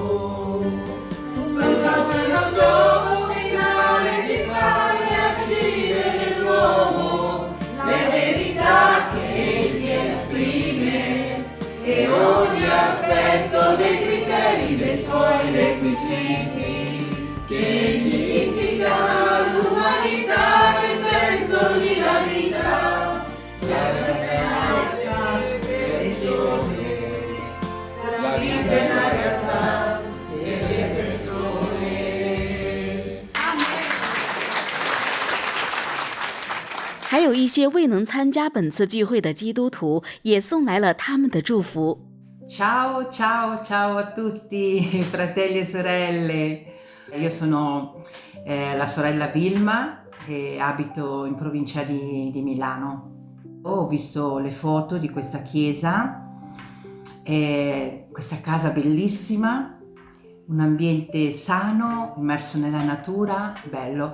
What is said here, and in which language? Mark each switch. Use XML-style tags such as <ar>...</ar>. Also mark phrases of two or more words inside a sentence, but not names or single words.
<it>E ogni aspetto dei criteri dei suoi requisiti che egli indica all'umanità rendendogli la vita, la vita è la realtà delle persone. Amen.</it> <zh>还有一些未能参加本次聚会的基督徒也送来了他们的祝福。</zh> <it>Ciao, ciao, ciao a tutti fratelli e sorelle. Io sono la sorella Vilma e abito in provincia di Milano. Ho visto le foto di questa chiesa, questa casa bellissima, un ambiente sano, immerso nella natura, bello.</it>